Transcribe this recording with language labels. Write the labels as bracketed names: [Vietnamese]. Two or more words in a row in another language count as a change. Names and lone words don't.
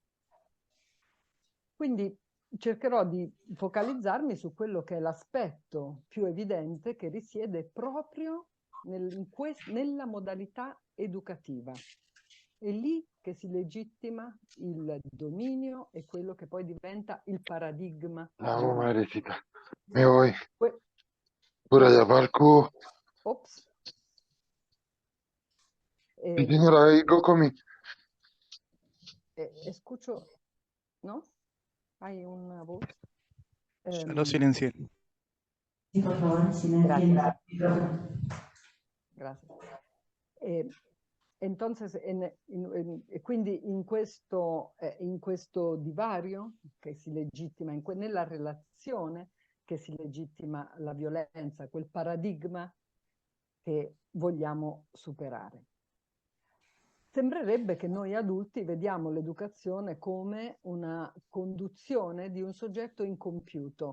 [Italian] Quindi cercherò di focalizzarmi su quello che è l'aspetto più evidente che risiede proprio nella modalità educativa. È lì che si legittima il dominio e quello che poi diventa il paradigma. [Spanish] No, Marecita, me voy. Por allá para el cubo. Ops. Sí, señora, ahí go con me. Escucho, ¿no? Hay una voz. Ya lo silencié. Sí, por favor, silencien el micrófono. Gracias. Entonces, [Italian] quindi in questo divario che si legittima, nella relazione che si legittima la violenza, quel paradigma che vogliamo superare. Sembrerebbe che noi adulti vediamo l'educazione come una conduzione di un soggetto incompiuto.